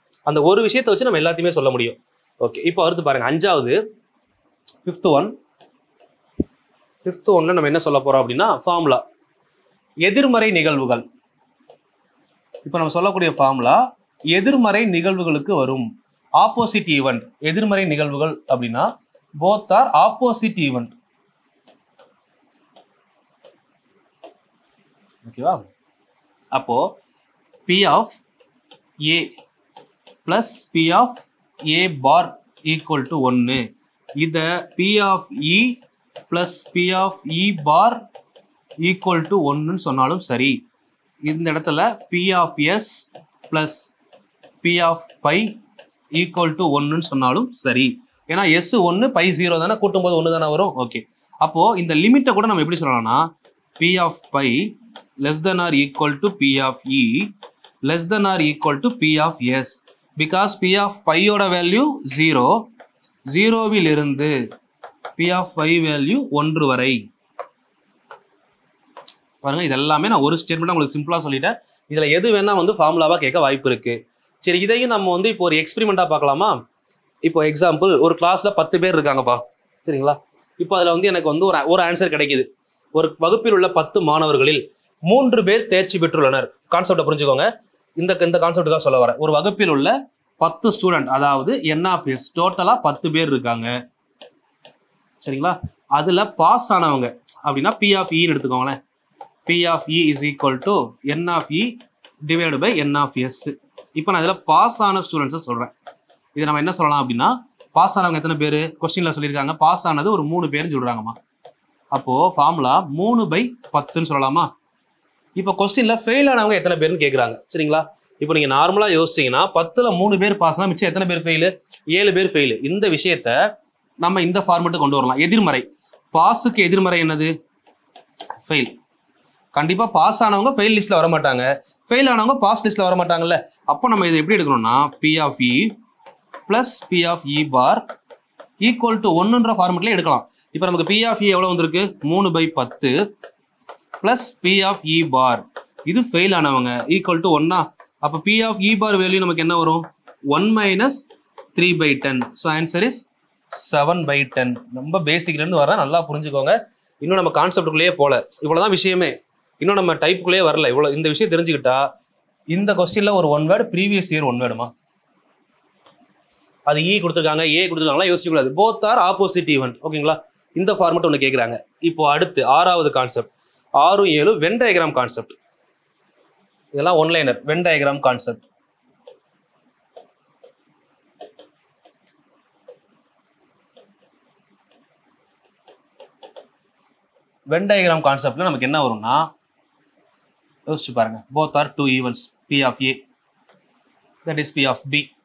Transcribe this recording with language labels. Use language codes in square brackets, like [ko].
[ta] அந்த ஒரு விஷயத்தை வச்சு நம்ம எல்லாத்தையுமே சொல்ல முடியும். ஓகே, இப்போ அடுத்து பாருங்க 5வது 5th ஒன்ல நம்ம என்ன சொல்ல போறோம் அப்படின்னா ஃபார்முலா எதிர்மறை நிகழ்வுகள். இப்போ நம்ம சொல்லக்கூடிய ஃபார்முலா எதிர்மறை நிகழ்வுகளுக்கு வரும். Opposite event. எதிர்மறை நிகழ்வுகள் அப்படின்னா போத் ஆர் ஆப்போசிட் ஈவெண்ட். ஓகேவா? [en] அப்போ P of A plus P of A bar equal to 1. இத P of E plus P of E bar equal to 1 சொன்னாலும் சரி. இந்த இடத்துல P of S plus P of π equal to 1 சொன்னாலும் சரி. [ta] ஏன்னா S 1 π 0 தானே, கூட்டும் போது 1 தானே வரும். ஓகே, அப்போ இந்த லிமிட்டை கூட நம்ம எப்படி சொல்லலாம்னா [en] P of π less than or equal to P of E less than or equal to P of S. [ta] Because P of π ஓட வேல்யூ 0, 0வில் இருந்து P of π வேல்யூ 1 வரை. பாருங்க, இது எல்லாமே நான் ஒரு ஸ்டேட்மெண்ட் உங்களுக்கு சிம்பிளா சொல்லிட்டேன். இதுல எது வேணா வந்து ஃபார்முலாவா கேட்க வாய்ப்பு இருக்கு. சரி, இதையும் நம்ம வந்து இப்போ ஒரு எக்ஸ்பெரிமெண்டா பார்க்கலாமா? இப்போ எக்ஸாம்பிள், ஒரு கிளாஸ்ல 10 பேர் இருக்காங்கப்பா, சரிங்களா? இப்போ அதுல வந்து எனக்கு வந்து ஒரு ஆன்சர் கிடைக்குது. ஒரு வகுப்பில் உள்ள 10 மாணவர்களில் 3 பேர் தேர்ச்சி பெற்றுள்ளனர். கான்செப்டை புரிஞ்சுக்கோங்க. இந்த கான்செப்டுக்காக சொல்ல வரேன். ஒரு வகுப்பில் உள்ள 10 ஸ்டூடெண்ட், அதாவது N of S, டோட்டலா 10 பேர் இருக்காங்க, சரிங்களா? அதுல பாஸ் ஆனவங்க அப்படின்னா P of E எடுத்துக்கோங்களேன். [en] P of E is equal to N of E divided by N of S. [ta] இப்போ நான் இதில் பாஸ் ஆன ஸ்டூடெண்ட்ஸை சொல்கிறேன். இதை நம்ம என்ன சொல்லலாம் அப்படின்னா, பாஸ் ஆனவங்க எத்தனை பேர் கொஸ்டினில் சொல்லியிருக்காங்க? பாஸ் ஆனது ஒரு 3 பேர்னு சொல்கிறாங்கம்மா. அப்போது ஃபார்முலா 3/10ன்னு சொல்லலாமா? இப்போ கொஸ்டினில் ஃபெயில் ஆனவங்க எத்தனை பேர்னு கேட்குறாங்க, சரிங்களா? இப்போ நீங்கள் நார்மலாக யோசிச்சிங்கன்னா 10ல் 3 பேர் பாஸ்னா மிச்சம் எத்தனை பேர் ஃபெயிலு? 7 பேர் ஃபெயிலு. இந்த விஷயத்த நம்ம இந்த ஃபார்மெட்டு கொண்டு வரலாம். எதிர்மறை. பாஸுக்கு எதிர்மறை என்னது? ஃபெயில். கண்டிப்பாக பாஸ் ஆனவங்க ஃபெயில் லிஸ்ட்டில் வர மாட்டாங்க, ஃபெயில் ஆனவங்க பாஸ் லிஸ்ட்டில் வர மாட்டாங்கல்ல. அப்போ நம்ம இதை எப்படி எடுக்கணும்னா [en] P of E plus P of E bar equal to 1ன்ற [ta] ஃபார்மெட்லேயே எடுக்கலாம். இப்போ நமக்கு P of E எவ்வளோ வந்திருக்கு? 3/10 plus P of E bar, இது ஃபெயில் ஆனவங்க, ஈக்குவல் டு 1. அப்போ P of E bar value நமக்கு என்ன வரும்? 1 minus 3/10. So answer is 7/10. ரொம்ப பேசிக்லேருந்து வர, நல்லா புரிஞ்சுக்கோங்க. இன்னும் நம்ம கான்செப்டுக்குள்ளேயே போல, இவ்வளோதான் விஷயமே. இன்னும் நம்ம டைப்புக்குள்ளேயே வரல. இவ்வளோ இந்த விஷயம் தெரிஞ்சுக்கிட்டா இந்த கொஸ்டின்ல ஒரு 1 வேர்டு, ப்ரீவியஸ் இயர் 1 வேர்டுமா, அது E கொடுத்துருக்காங்க, A கொடுத்துருக்காங்களா யோசிக்கக்கூடாது. Both are opposite event. ஓகேங்களா? இந்த ஃபார்மெட் ஒன்று கேட்குறாங்க. இப்போ அடுத்து 6வது கான்செப்ட், 6, 7 வென் டயக்ராம் கான்செப்ட். இதெல்லாம் one-liner. Venn diagram concept. Venn diagram கான்செப்ட்ல நமக்கு என்ன வரும்னா, யோசிச்சு பாருங்க. [en] Both are 2 events, P of A that is P of B.